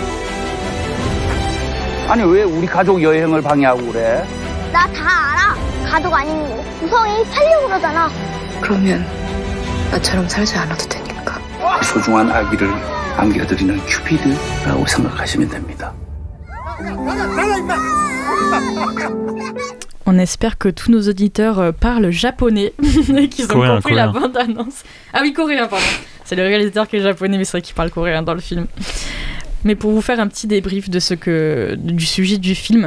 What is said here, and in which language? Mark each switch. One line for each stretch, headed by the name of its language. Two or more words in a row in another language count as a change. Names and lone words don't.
Korean: 아니 왜 우리 가족 여행을 방해하고 그래? 나 다 알아. 가족 아닌 우성이 살려고 그러잖아. 그러면 나처럼 살지 않아도 되니까. 소중한 아기를 안겨드리는 큐피드라고 생각하시면 됩니다.
French: On espère que tous nos auditeurs parlent japonais et qu'ils ont compris la bande-annonce. Ah oui, coréen, pardon. C'est le réalisateur qui est japonais, mais c'est vrai qu'il parle coréen dans le film. Mais pour vous faire un petit débrief du sujet du film.